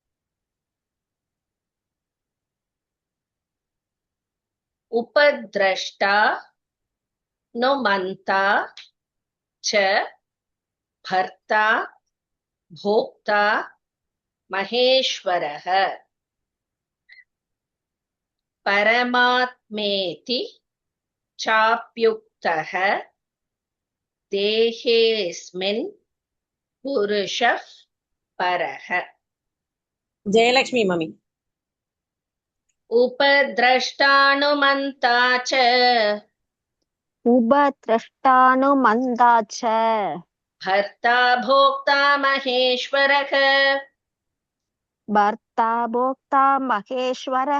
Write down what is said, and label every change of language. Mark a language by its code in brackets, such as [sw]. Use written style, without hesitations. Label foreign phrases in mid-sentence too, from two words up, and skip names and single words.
[sa] उपद्रष्टा नुमन्ता च भर्ता भोक्ता महेश्वरः परमात्मेति चाप्युक्तः देहेस्मिन् पुरुषः परः. [ta] ஜெயலட்சுமி மம்மி. [sa] उपद्रष्टानुमन्ता च उपद्रष्टानुमन्ता च भर्ता भोक्ता महेश्वरः भर्ता भोक्ता महेश्वरः